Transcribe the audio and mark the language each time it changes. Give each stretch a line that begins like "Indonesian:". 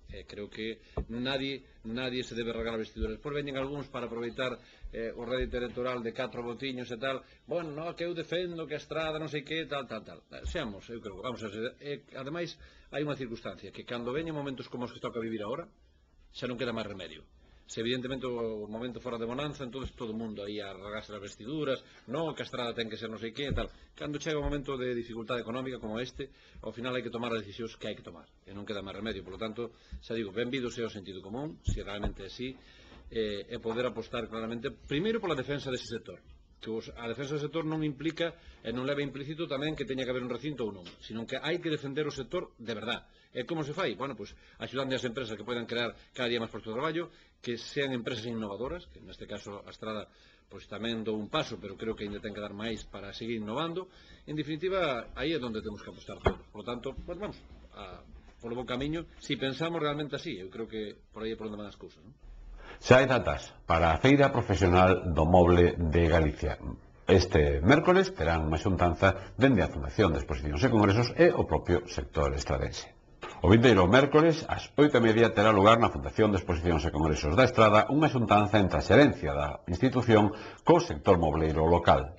Spanish: Creo que nadie se debe regar a vestiduras.
Galician: Despois veñen algúns para aproveitar o rédito electoral de 4 botiños e tal. Que eu defendo que a estrada non sei que, tal. Seamos, eu creo, vamos a ser. Ademais, hai unha circunstancia, que cando veñen momentos como os que toca vivir agora, xa non queda máis remedio. Se evidentemente o momento fora de bonanza, entonces todo o mundo aí a rasgarse as vestiduras, non, que a estrada ten que ser non sei que e tal. Cando chega o momento de dificultade económica como este, ao final hai que tomar as decisións que hai que tomar, e non queda máis remedio.
Spanish: Por lo tanto,
Galician: xa digo, benvido sea o sentido común, se realmente é así, e poder apostar claramente, primeiro pola defensa dese sector, que a defensa do sector non implica e non leva implícito tamén que teña que haber un recinto ou non, sino que hai que defender o sector de verdad. E como se fai? Bueno, pois axudando as empresas que poidan crear cada día máis postos de traballo, que sean empresas innovadoras, que neste caso a Estrada pois tamén dou un paso, pero creo que ainda ten que dar máis para seguir innovando. En definitiva, aí é onde temos que apostar todos.
Spanish: Por lo tanto, pues
Galician: vamos polo bo camiño, si pensamos realmente así. Eu creo que por aí é por onde van as cousas, non? Xa hai datas para a Feira Profesional do Moble de Galicia. Este mércoles terán unha xuntanza dende a Fundación de Exposicións e Congresos e o propio sector estradense. O vindeiro mércoles, ás 8:30, terá lugar na Fundación de Exposicións e Congresos da Estrada unha xuntanza entre a xerencia da institución co sector mobleiro local.